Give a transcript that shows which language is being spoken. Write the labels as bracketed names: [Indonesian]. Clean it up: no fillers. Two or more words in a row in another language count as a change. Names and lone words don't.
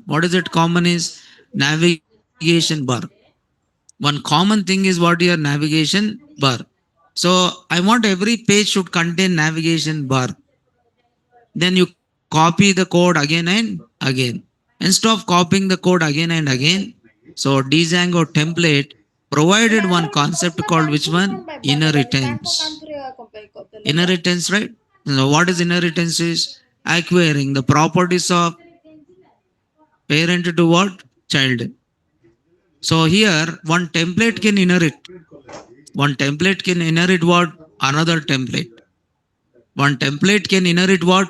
[English] What is it common is navigation bar. One common thing is what your navigation bar. So I want every page should contain navigation bar. Then you copy the code again and again. Instead of copying the code again and again, so DJANGO template provided one ମ୍ୟାଡାମ concept [Odia] ପ୍ରଶ୍ନ [English] called which [Odia] କାନ୍ଥରେ [English] one? [Odia] କଣ ପାଇଁ ବାଡେଇଲା ତାଙ୍କ [English] Inheritance. [Odia] କାନ୍ଥରେ କଣ ପାଇଁ କରିଦେଲେ ତ? [English] Inheritance, right? So what is inheritance is acquiring the properties of parent to what? Child. So here one template can inherit. One template can inherit what? Another template. One template can inherit what?